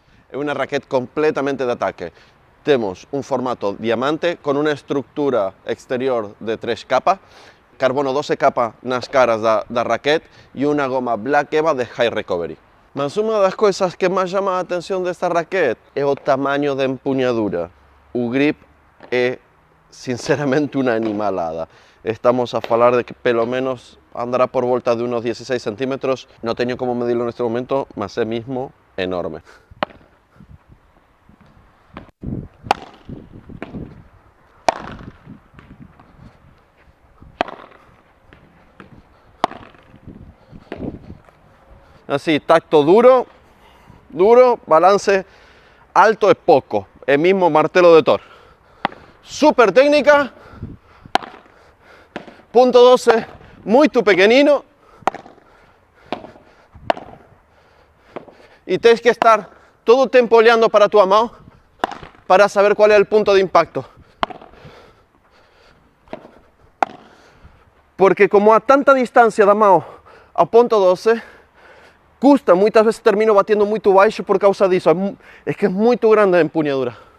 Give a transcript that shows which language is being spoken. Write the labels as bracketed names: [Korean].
[Portuguese] É uma raquete completamente de ataque. Temos um formato diamante com uma estrutura exterior de 3 capas, carbono 12 capas nas caras da raquete e uma goma Black Eva de High Recovery. Mas uma das coisas que mais chama a atenção desta raquete é o tamanho da empunhadura. O grip é sinceramente [Spanish] una animalada. [Portuguese] Estamos a falar de que pelo menos andará por volta de unos 16 centímetros. [Spanish] No tengo como medirlo en este momento, mas es mismo enorme. Así, tacto duro, balance alto es poco. El mismo martelo de Thor. Super técnica. Punto 12, muy pequeñino. Y tienes que estar todo el tiempo olhando para tu mano para saber cuál es el punto de impacto. [Portuguese] Porque como a tanta distancia da mão ao ponto 12, custa, muitas vezes termino batendo muito baixo por causa disso. É que é muito grande a empunhadura.